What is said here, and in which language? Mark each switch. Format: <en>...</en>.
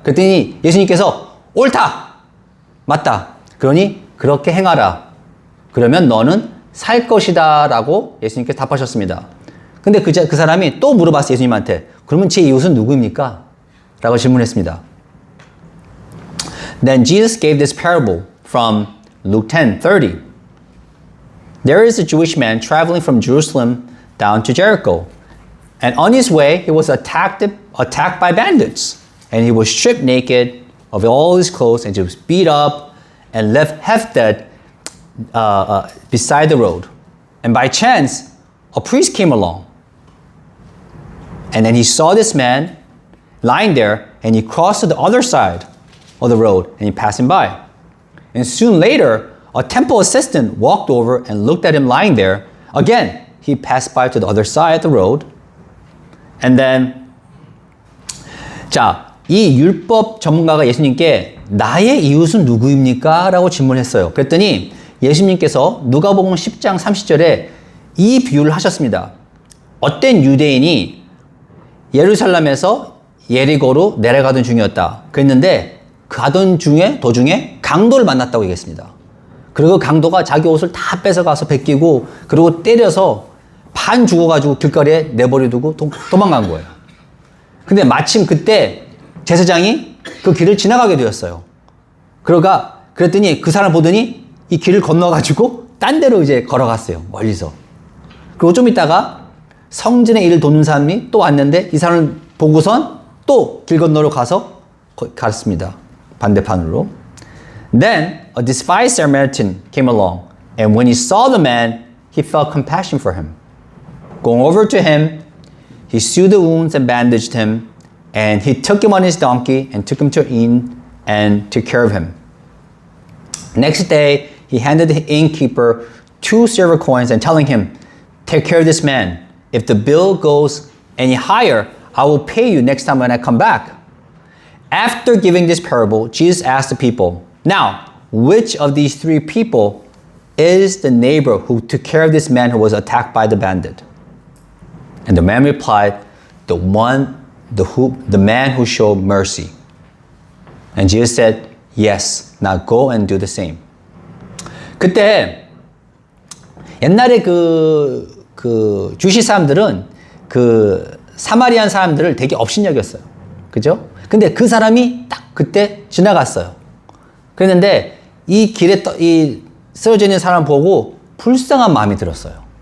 <ko>그랬더니 예수님께서 옳다! 맞다! 그러니 그렇게 행하라. 그러면 너는 살 것이다 라고 예수님께서 답하셨습니다. 근데 그 사람이 또 물어봤어요, 예수님한테. 그러면 제 이웃은 누구입니까? 라고 질문했습니다.</ko> <en>Then Jesus gave this parable from Luke 10:30. There is a Jewish man traveling from Jerusalem down to Jericho. And on his way, he was attacked by bandits. And he was stripped naked of all his clothes and he was beat up and left half dead beside the road. And by chance, a priest came along. And then he saw this man lying there and he crossed to the other side of the road and he passed him by. And soon later, a temple assistant walked over and looked at him lying there. Again, he passed by to the other side of the road. And then,</en> <ko>자, 이 율법 전문가가 예수님께 나의 이웃은 누구입니까? 라고 질문했어요. 그랬더니 예수님께서 누가복음 10장 30절에 이 비유를 하셨습니다. 어떤 유대인이 예루살렘에서 예리고로 내려가던 중이었다. 그랬는데 가던 도중에 강도를 만났다고 얘기했습니다. 그리고 강도가 자기 옷을 다 뺏어가서 벗기고 그리고 때려서 반 죽어가지고 길거리에 내버려두고 도망간 거예요. 근데 마침 그때 제사장이 그 길을 지나가게 되었어요. 그랬더니 그 사람 보더니 이 길을 건너가지고 딴 데로 이제 걸어갔어요. 멀리서. 그리고 좀 있다가 성전의 일을 돕는 사람이 또 왔는데 이 사람을 보고선 또 길 건너로 가서 갔습니다. 반대편으로.</ko> <en>Then a despised Samaritan came along, and when he saw the man, he felt compassion for him. Going over to him, he sewed the wounds and bandaged him, and he took him on his donkey and took him to an inn and took care of him. Next day, he handed the innkeeper 2 silver coins and telling him, take care of this man. If the bill goes any higher, I will pay you next time when I come back. After giving this parable, Jesus asked the people, now, which of these 3 people is the neighbor who took care of this man who was attacked by the bandit? And the man replied, the man who showed mercy. And Jesus said, yes, now go and do the same.</en> <ko>그때 옛날에 그 주시 사람들은 그 사마리안 사람들을 되게 업신여겼어요. 그죠? 근데 그 사람이 딱 그때 지나갔어요. 그랬는데 이 길에 쓰러져 있는 사람 보고 불쌍한 마음이 들었어요.</ko>